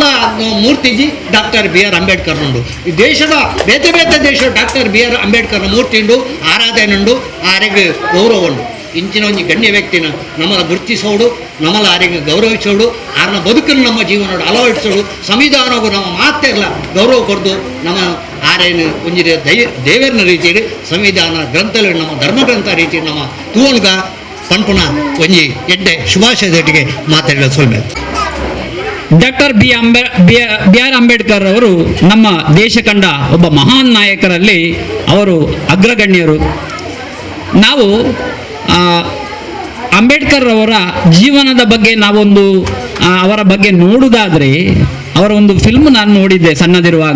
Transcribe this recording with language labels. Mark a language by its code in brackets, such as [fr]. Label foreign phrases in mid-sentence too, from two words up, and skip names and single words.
[tcy] ಮೂರ್ತಿಜಿ ಡಾಕ್ಟರ್ ಬಿ ಆರ್ ಅಂಬೇಡ್ಕರ್ ಉಂಡು ಈ ದೇಶದ ಬೇತೆ ಬೇತೆ ದೇಶ ಡಾಕ್ಟರ್ ಬಿ ಆರ್ ಅಂಬೇಡ್ಕರ್ನ ಮೂರ್ತಿ ಉಂಡು ಆರಾಧನೆ ಉಂಡು ಆರೆಗೆ ಗೌರವ ಉಂಡು ಇಂಚಿನ ಒಂದು ಗಣ್ಯ ವ್ಯಕ್ತಿನ ನಮ್ಮನ್ನ ಗುರುತಿಸೋಡು ನಮ್ಮಲ್ಲ ಆರಿಗೆ ಗೌರವಿಸೋಡು ಆರನ್ನ ಬದುಕನ್ನು ನಮ್ಮ ಜೀವನ ಅಳವಡಿಸೋಡು ಸಂವಿಧಾನಗೂ ನಮ್ಮ ಮಾತೇ ಇಲ್ಲ ಗೌರವ ಕೊಡ್ದು ನಮ್ಮ ಆರೇನು ಒಂಜಿರ ದೇವರನ ರೀತಿಯಲ್ಲಿ ಸಂವಿಧಾನ ಗ್ರಂಥಗಳು ನಮ್ಮ ಧರ್ಮಗ್ರಂಥ ರೀತಿ ನಮ್ಮ ತೂವನ್ಗ ಪನ್ಪುಣ ಒಂಜಿ ಎಡ್ಡೆ ಶುಭಾಶಯದೊಟ್ಟಿಗೆ ಮಾತಾಡಲು ಸೊಲ್ಮೆ. [kn] ಡಾಕ್ಟರ್ ಬಿ ಆರ್ ಅಂಬೇಡ್ಕರ್ ಅವರು ನಮ್ಮ ದೇಶ ಕಂಡ ಒಬ್ಬ ಮಹಾನ್ ನಾಯಕರಲ್ಲಿ ಅವರು ಅಗ್ರಗಣ್ಯರು. ನಾವು ಅಂಬೇಡ್ಕರ್ ಅವರ ಜೀವನದ ಬಗ್ಗೆ ನಾವೊಂದು ಅವರ ಬಗ್ಗೆ ನೋಡುವುದಾದರೆ ಅವರ ಒಂದು ಫಿಲ್ಮ್ ನಾನು ನೋಡಿದ್ದೆ ಸಣ್ಣದಿರುವಾಗ.